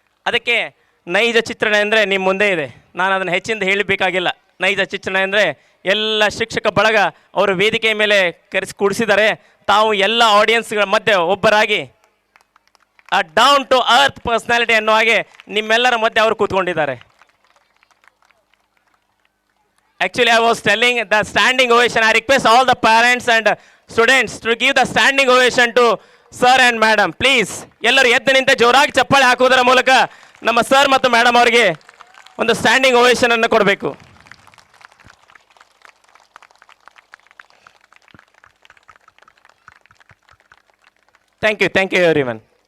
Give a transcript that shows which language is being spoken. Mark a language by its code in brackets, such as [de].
[kn] ಅದಕ್ಕೆ ನೈಜ ಚಿತ್ರಣ ಅಂದರೆ ನಿಮ್ಮ ಮುಂದೆ ಇದೆ. ನಾನು ಅದನ್ನು ಹೆಚ್ಚಿಂದ ಹೇಳಬೇಕಾಗಿಲ್ಲ. ನೈಜ ಚಿತ್ರಣ ಅಂದರೆ ಎಲ್ಲ ಶಿಕ್ಷಕ ಬಳಗ ಅವರು ವೇದಿಕೆಯ ಮೇಲೆ ಕೂಡಿಸಿದ್ದಾರೆ. ತಾವು ಎಲ್ಲ ಆಡಿಯನ್ಸ್ಗಳ ಮಧ್ಯೆ ಒಬ್ಬರಾಗಿ ಆ ಡೌನ್ ಟು ಅರ್ತ್ ಪರ್ಸ್ನಾಲಿಟಿ ಅನ್ನೋ ಹಾಗೆ ನಿಮ್ಮೆಲ್ಲರ ಮಧ್ಯೆ ಅವರು ಕೂತ್ಕೊಂಡಿದ್ದಾರೆ. [en] Actually, I was telling the standing ovation. I request all the parents and students to give the standing ovation to sir and madam. Please, [kn] ಎಲ್ಲರೂ ಎದ್ದು ನಿಂತ ಜೋರಾಗಿ ಚಪ್ಪಾಳೆ ಹಾಕುವುದರ ಮೂಲಕ ನಮ್ಮ ಸರ್ ಮತ್ತು ಮೇಡಮ್ ಅವರಿಗೆ ಒಂದು ಸ್ಟ್ಯಾಂಡಿಂಗ್ ಓವೇಷನ್ ಅನ್ನು ಕೊಡಬೇಕು. [en] Thank you everyone.